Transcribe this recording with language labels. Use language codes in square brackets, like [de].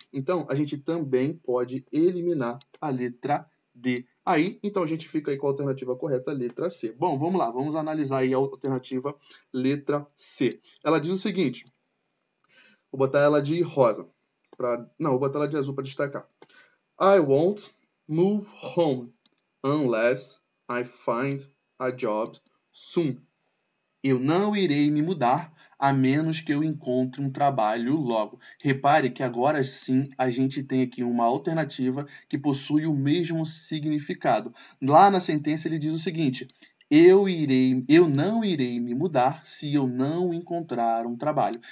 [pt] Então a gente também pode eliminar a letra D. Aí, então a gente fica aí com a alternativa correta, letra C. Bom, vamos lá, vamos analisar aí a alternativa letra C. Ela diz o seguinte, vou botar ela de rosa. Não, vou botar ela de azul para destacar. [en] I won't move home unless I find a job soon. [pt] Eu não irei me mudar a menos que eu encontre um trabalho logo. Repare que agora sim a gente tem aqui uma alternativa que possui o mesmo significado. Lá na sentença ele diz o seguinte, eu não irei me mudar se eu não encontrar um trabalho.